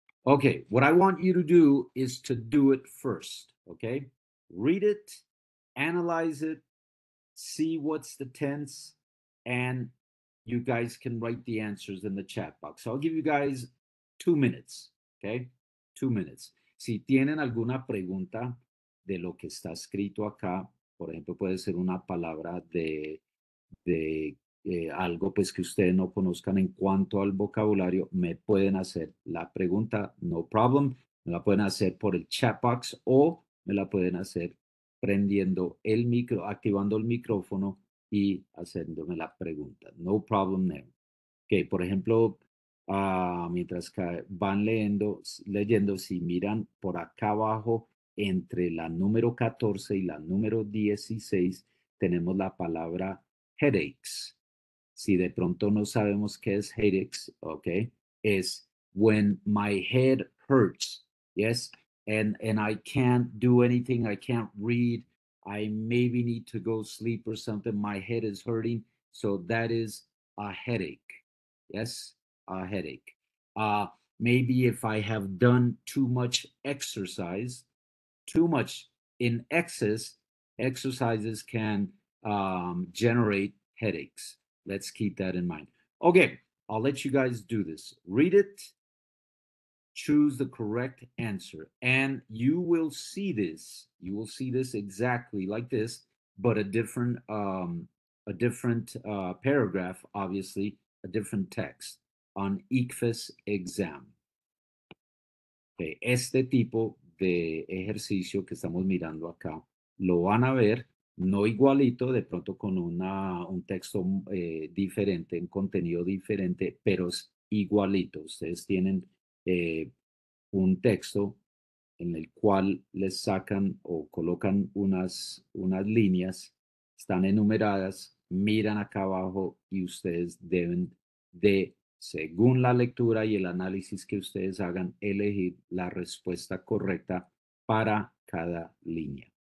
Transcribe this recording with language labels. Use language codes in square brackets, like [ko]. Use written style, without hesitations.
[en] Okay, what I want you to do is to do it first. Okay, read it, analyze it, see what's the tense, and you guys can write the answers in the chat box. So I'll give you guys 2 minutes, okay? 2 minutes. [es] Si tienen alguna pregunta de lo que está escrito acá, por ejemplo, puede ser una palabra de algo pues que ustedes no conozcan en cuanto al vocabulario, me pueden hacer la pregunta, [en] no problem, [es] me la pueden hacer por el chat box o me la pueden hacer prendiendo el micro, activando el micrófono y haciéndome la pregunta. [en] No problem there. [es] Ok, por ejemplo, mientras que van leyendo, si miran por acá abajo, entre la número 14 y la número 16, tenemos la palabra headaches. Si de pronto no sabemos qué es headaches, ok, es [en] when my head hurts, yes, and I can't do anything, I can't read, I maybe need to go sleep or something, my head is hurting, so that is a headache, yes, a headache. Maybe if I have done too much exercise, too much in excess, exercises can generate headaches. Let's keep that in mind. Okay, I'll let you guys do this. Read it, choose the correct answer, and you will see this. You will see this exactly like this, but a different paragraph, obviously, a different text on ICFES exam. [es] Okay, este tipo de ejercicio que estamos mirando acá, lo van a ver no igualito, de pronto con un texto diferente, un contenido diferente, pero es igualito. Ustedes tienen un texto en el cual les sacan o colocan unas líneas, están enumeradas, miran acá abajo y ustedes deben de, según la lectura y el análisis que ustedes hagan, elegir la respuesta correcta para cada línea.